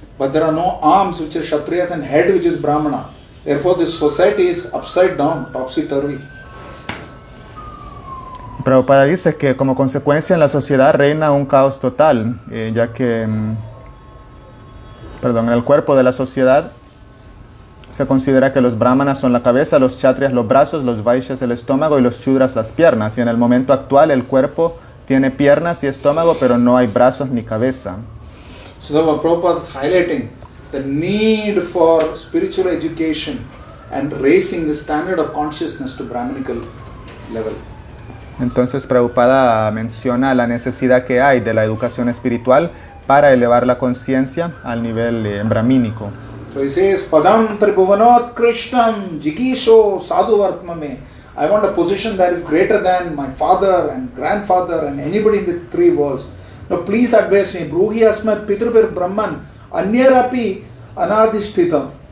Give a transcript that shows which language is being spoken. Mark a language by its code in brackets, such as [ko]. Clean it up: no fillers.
[en] But there are no arms which are Kshatriyas and head which is Brahmana. Therefore this society is upside down, topsy-turvy. [es] Prabhupada dice que como consecuencia en la sociedad reina un caos total, ya que en el cuerpo de la sociedad se considera que los brahmanas son la cabeza, los kshatriyas los brazos, los vaishyas el estómago y los shudras las piernas. Y en el momento actual el cuerpo tiene piernas y estómago, pero no hay brazos ni cabeza. [en] So the Prabhupada is highlighting the need for spiritual education and raising the standard of consciousness to Brahminical level. [es] Entonces Prabhupada menciona la necesidad que hay de la educación espiritual para elevar la conciencia al nivel brahmínico. [en] So he says, [sa] Padam Tribhuvanot Krishnam Jikisho Sadhu Vartmame. [en] I want a position that is greater than my father and grandfather and anybody in the three worlds. Now please advise me. [sa] Bruhi Asmat Pitrubir Brahman Anyarapi Anadhishtitam.